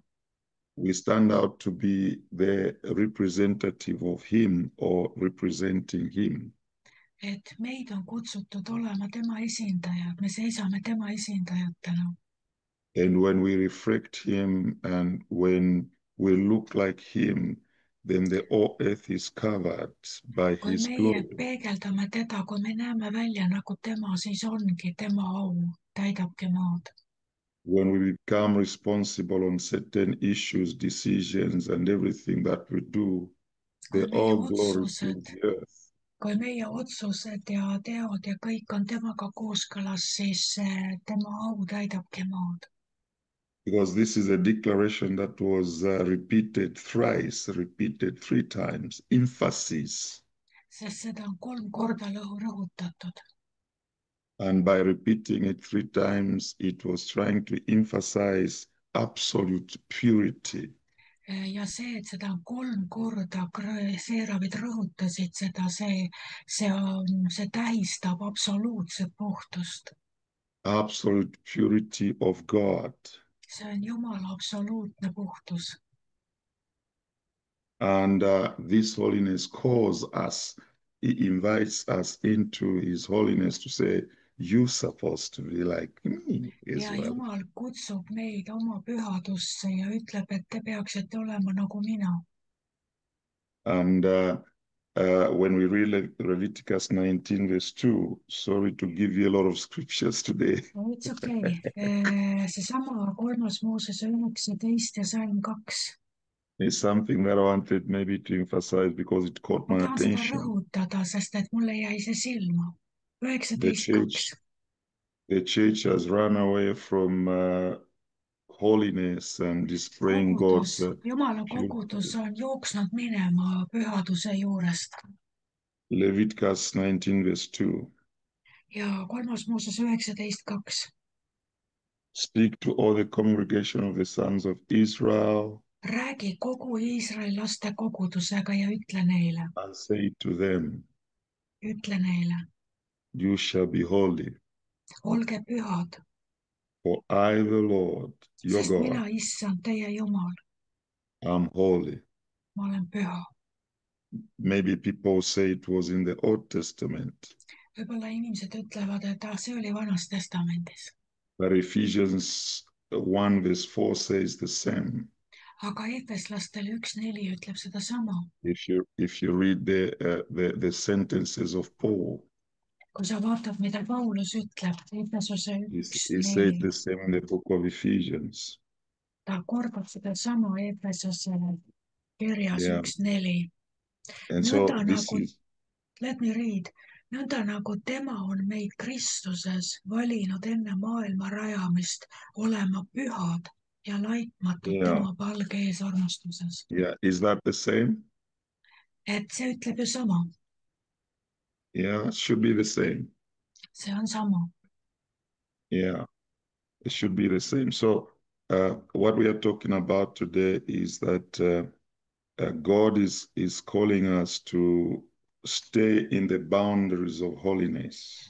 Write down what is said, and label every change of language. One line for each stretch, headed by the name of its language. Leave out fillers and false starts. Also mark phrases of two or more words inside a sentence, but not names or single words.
English: We stand out to be the representative of him or representing him.
Estonian: et meid on kutsutud olema tema esindajad, me seisame tema esindajatena.
English: And when we reflect him and when we look like him, then the whole earth is covered by
Estonian: kui
English: his
Estonian: meie
English: glory.
Estonian: peegeldame teda, kui me näeme välja nagu tema, siis ongi tema au, täidabki maad.
English: When we become responsible on certain issues, decisions, and everything that we do,
Estonian: kui
English: the all glory fills the earth.
Estonian: kui meie otsused ja teod ja kõik on temaga kooskõlas, siis tema au täidabki maad.
English: because this is a declaration that was repeated thrice, repeated 3 times, emphasis.
Estonian: sest seda on 3 korda rõhutatud.
English: And by repeating it 3 times, it was trying to emphasize absolute purity.
Estonian: Ja see, et seda on 3 korda, seeravid rõhutasid seda, see tähistab absoluutset puhtust.
English: Absolute purity of God.
Estonian: See on Jumala absoluutne puhtus.
English: And this holiness calls us, he invites us into his holiness to say, you're supposed to be like me as
Estonian: Ja
English: well.
Estonian: Jumal kutsub meid oma pühadusse ja ütleb, et te peaksite olema nagu mina.
English: And when we read Leviticus 19, verse 2, sorry to give you a lot of scriptures today. No it's okay. Seesama 3.
Estonian: Moosese 19 ja salm 2.
English: It's something that I wanted maybe to emphasize because it caught
Estonian: Ma
English: my
Estonian: tahan seda
English: attention.
Estonian: rõhutada, sest et mulle jäi see silma.
English: The 19.2. church, the church has run away from holiness and displaying God's
Estonian: Jumala kogudus
English: purity.
Estonian: on jooksnud minema pühaduse juurest.
English: Leviticus 19, verse 2.
Estonian: Ja 3. Mooses 19.2.
English: Speak to all the congregation of the sons of Israel
Estonian: Räägi kogu Iisraeli laste kogudusega ja
English: and say to them,
Estonian: ütle neile,
English: you shall be holy,
Estonian: olge pühad,
English: for I, the Lord, your
Estonian: sest mina,
English: God,
Estonian: issand, teie Jumal,
English: am holy.
Estonian: ma olen püha.
English: Maybe people say it was in the Old Testament,
Estonian: Võib-olla inimesed ütlevad, et see oli Vanas Testamendis,
English: but Ephesians 1, verse 4 says the same.
Estonian: aga Efeslastele 1.4 ütleb sedasama.
English: If you read the sentences of Paul,
Estonian: Kui sa vaatad, mida Paulus ütleb, Efesose
English: he said 1.4, the same in the book of Ephesians.
Estonian: ta kordab sedasama Efesose kirjas
English: Yeah. 1.4. And so
Estonian: Nõnda
English: this
Estonian: nagu,
English: is, let me read,
Estonian: nõnda nagu tema on meid Kristuses valinud enne maailma rajamist olema pühad ja laitmatud
English: yeah,
Estonian: tema palge ees armastuses.
English: yeah. Is that the same?
Estonian: Et see ütleb ju sama,
English: Yeah, it should be the same.
Estonian: see on sama.
English: Yeah, it should be the same. So what we are talking about today is that God is calling us to stay in the boundaries of holiness.